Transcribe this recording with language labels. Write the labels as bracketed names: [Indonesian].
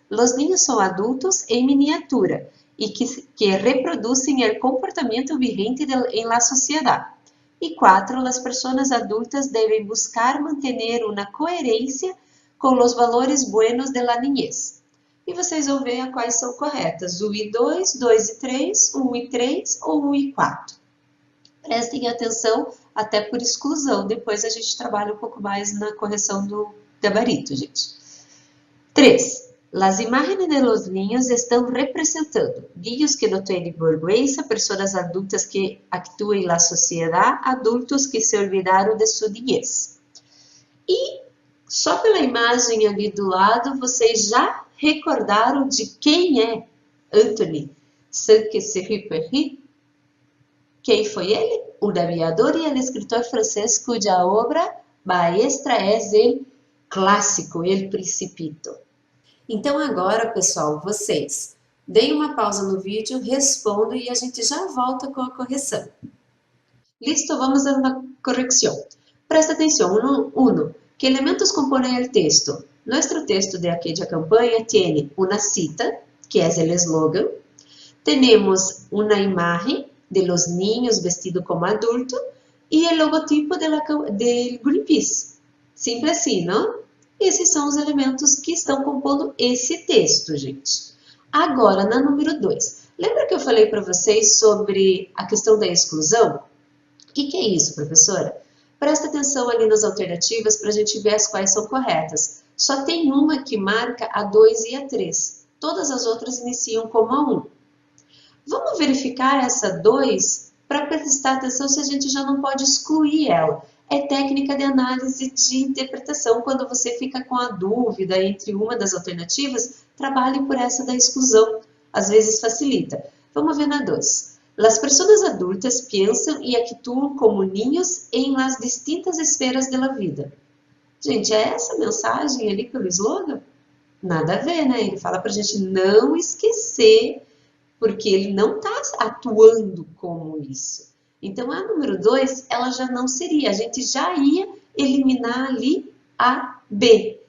[Spanish] Los niños son adultos en miniatura y que reproducen el comportamiento vigente en la sociedad. Y 4. Las personas adultas deben buscar mantener una coherencia con los valores buenos de la niñez. [Portuguese] E vocês vão ver quais são corretas. 1 e 2, 2 e 3, 1 e 3 ou 1 e 4. Prestem atenção, até por exclusão. Depois a gente trabalha um pouco mais na correção do gabarito, gente. 3. [Spanish] Las imágenes de los niños estão representando niños que no tienen vergüenza, personas adultas que actúan en la sociedad, adultos que se [Portuguese] olvidaram de sua [Spanish] niñez. [Portuguese] E só pela imagem ali do lado, vocês já recordaram de quem é Antoine Saint-Exupéry? Quem foi ele? O aviador e o escritor francês cuja obra maestra é o clássico El Principito. Então agora, pessoal, vocês deem uma pausa no vídeo, respondam e a gente já volta com a correção. Listo, vamos a uma correção. Presta atenção. 1. Que elementos compõem o texto? [Spanish] Nuestro texto de aquella campanha tiene una cita, que es el eslogan. Tenemos una imagen de los niños vestidos como adultos y el logotipo del Greenpeace. [Portuguese] Simples assim, não? Esses são os elementos que estão compondo esse texto, gente. Agora, na número 2. Lembra que eu falei para vocês sobre a questão da exclusão? O que é isso, professora? Presta atenção ali nas alternativas para a gente ver as quais são corretas. Só tem uma que marca a 2 e a 3. Todas as outras iniciam como a 1. Vamos verificar essa 2 para prestar atenção se a gente já não pode excluir ela. É técnica de análise de interpretação. Quando você fica com a dúvida entre uma das alternativas, trabalhe por essa da exclusão. Às vezes facilita. Vamos ver na 2. [Spanish] Las personas adultas piensan y actúan como niños en las distintas esferas de la vida. [Portuguese] Gente, é essa mensagem ali pelo slogan? Nada a ver, né? Ele fala pra gente não esquecer, porque ele não está atuando como isso. Então, a número 2, ela já não seria. A gente já ia eliminar ali a B.